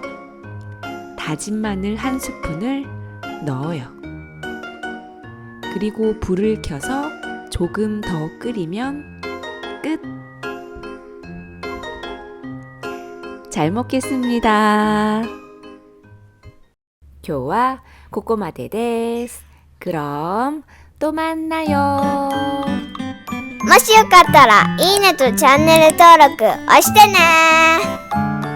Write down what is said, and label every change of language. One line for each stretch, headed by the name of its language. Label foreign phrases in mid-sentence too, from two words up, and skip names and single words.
Korean: 다진 마늘 한 스푼을 넣어요. 그리고 불을 켜서 조금 더 끓이면 끝! 잘 먹겠습니다.
Japanese: 今日はここまでです。
Korean: 그럼 또 만나요.
Japanese: もしよかったらいいねとチャンネル登録押してね。